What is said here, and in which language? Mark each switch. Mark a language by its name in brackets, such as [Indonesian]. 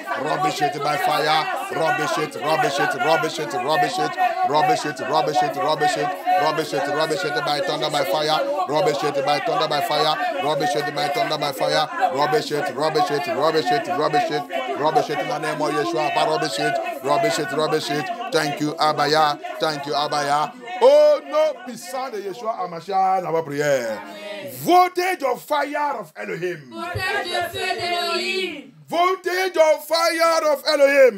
[English] Rubbish it by fire. Rubbish it, rubbish it, rubbish it, rubbish it, rubbish it, rubbish it, rubbish it, rubbish it, rubbish it by thunder by fire. Rubbish it by thunder by fire. Rubbish it by thunder by fire. Rubbish it, rubbish it, rubbish it, rubbish it, rubbish it in the name of Yeshua. Rubbish it, rubbish it, rubbish it. Thank you, Abaya. Thank you, Abaya. [French] Oh non, puissant de Yeshua Hamashiach dans vos prières. [English] Voltage of fire of Elohim. [French] Voltage de feu d'Elohim. [English] Voltage of fire of Elohim.